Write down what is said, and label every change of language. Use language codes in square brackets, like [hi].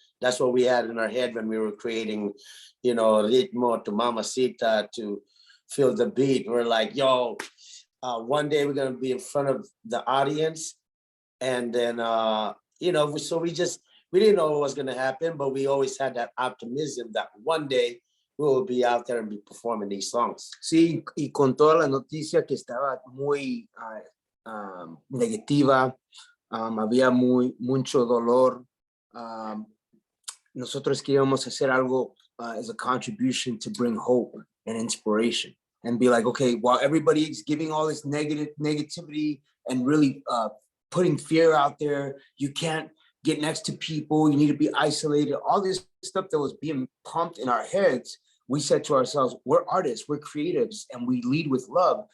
[en] That's what we had in our head when we were creating, ritmo to Mamacita, to feel the beat. We're like, yo, one day we're going to be in front of the audience. And then, so we didn't know what was going to happen, but we always had that optimism that one day we will be out there and be performing these songs. [es] Sí, y con toda la noticia que estaba muy negativa, había mucho dolor. Nosotros queríamos hacer algo [en] as a contribution to bring hope and inspiration, and be like, okay, while everybody's giving all this negativity and really putting fear out there, you can't get next to people, you need to be isolated, all this stuff that was being pumped in our heads, we said to ourselves, we're artists, we're creatives, and we lead with love.